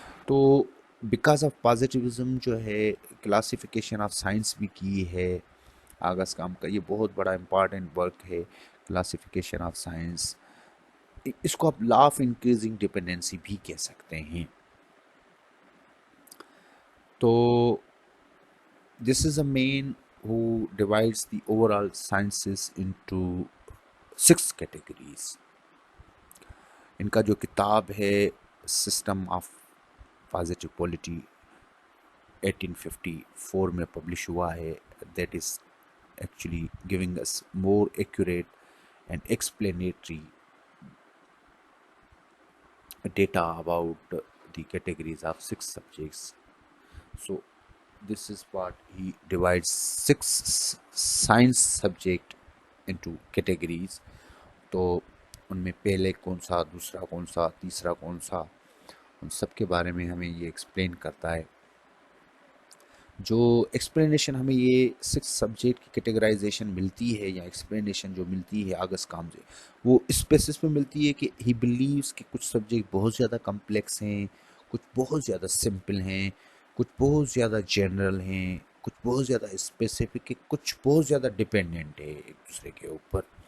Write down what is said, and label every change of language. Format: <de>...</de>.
<hi>तो because of positivism जो है क्लासिफिकेशन ऑफ साइंस भी की है आगस्ट काम का। ये बहुत बड़ा इम्पॉर्टेंट वर्क है, क्लासिफिकेशन ऑफ साइंस। इसको आप लॉ ऑफ इंक्रीजिंग डिपेंडेंसी भी कह सकते हैं।</hi> <en>तो this is a man who divides the overall sciences into 6 categories.</en> <hi>इनका जो किताब है सिस्टम ऑफ पॉजिटिव पॉलिटी 1854 में पब्लिश हुआ है।</hi> <en>That is actually giving us more accurate and explanatory data about the categories of 6 subjects. So this is what he divides 6 science subject into categories.</en> <hi>तो उनमें पहले कौन सा, दूसरा कौन सा, तीसरा कौन सा, उन सब के बारे में हमें ये एक्सप्लेन करता है। जो एक्सप्लेनेशन हमें ये 6 सब्जेक्ट की कैटेगराइजेशन मिलती है या एक्सप्लेनेशन जो मिलती है आगस्ट काम से, वो इस बेसिस पे मिलती है कि ही बिलीव्स कि कुछ सब्जेक्ट बहुत ज़्यादा कम्प्लेक्स हैं, कुछ बहुत ज़्यादा सिंपल हैं, कुछ बहुत ज़्यादा जनरल हैं, कुछ बहुत ज़्यादा स्पेसिफिक है, कुछ बहुत ज़्यादा डिपेंडेंट है एक दूसरे के ऊपर।</hi>